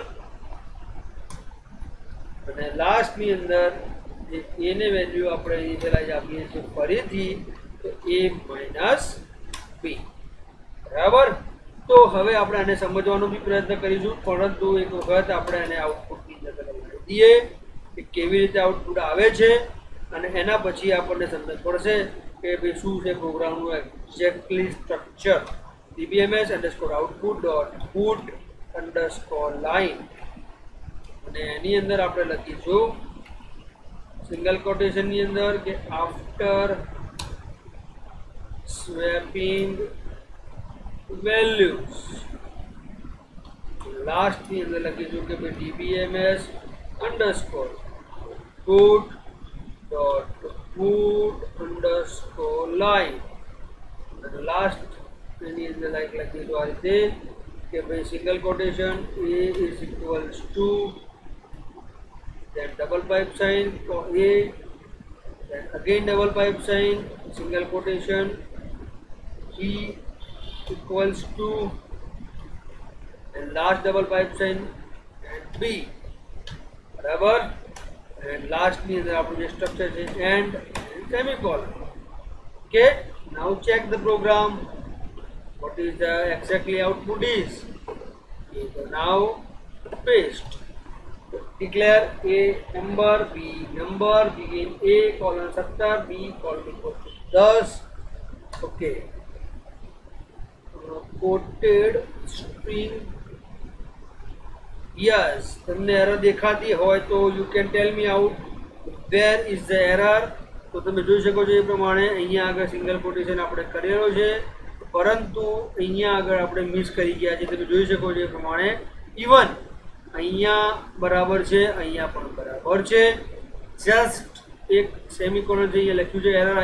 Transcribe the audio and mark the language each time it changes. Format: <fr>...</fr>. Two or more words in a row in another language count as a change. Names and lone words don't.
<gu>અને લાસ્ટ ની અંદર જે a ને વેલ્યુ આપણે ઇનિશિયલાઇઝ આપીએ છીએ ફરીથી તો</gu> <en>a minus b</en> <gu>બરાબર તો હવે આપણે આને સમજવાનો બી પ્રયત્ન કરીશું પરંતુ એક વખત આપણે આને આઉટપુટની અંદર લગાવી દઈએ કે કેવી રીતે આઉટપુટ આવે છે અને એના પછી આપણને સમજ પડશે કે ભાઈ શું છે પ્રોગ્રામનું</gu> <en>exactly structure</en> <gu>dbms_output.put_line અને એની અંદર આપણે લખીશું</gu> <en>single quotation-ની</en> <gu>અંદર કે</gu> <en>after swapping values</en> <gu>લાસ્ટ ની અંદર લખીશું કે ભાઈ dbms_put.put_line અને લાસ્ટ એની અંદર લખીશું આ રીતે કે ભાઈ</gu> <en>single quotation a is equals to then double pipe sign for a, then again double pipe sign, single quotation, e equals to, and last double pipe sign and b, बराबर, and last</en> <gu>ની અંદર આપણું જે સ્ટ્રક્ચર છે</gu> <en>and semicolon. Okay, now check the program. What is the exactly output is? Okay, so now paste. Declare a number, b number, begin a colon 70, b colon equal to 10. Okay. Quoted string. Yes,</en> <gu>તમને error દેખાતી હોય તો</gu> <en>you can tell me out where is the error.</en> <gu>તો તમે જોઈ શકો છો એ પ્રમાણે અહીંયા આગળ</gu> <en>single quotation</en> <gu>આપણે કરેલો છે પરંતુ અહીંયા આગળ આપણે મિસ કરી ગયા છે તમે જોઈ શકો છો એ પ્રમાણે ઇવન અહીંયા બરાબર છે અહીંયા પણ બરાબર છે જસ્ટ એક સેમિકોલન છે અહીંયા લખ્યું છે એરર</gu>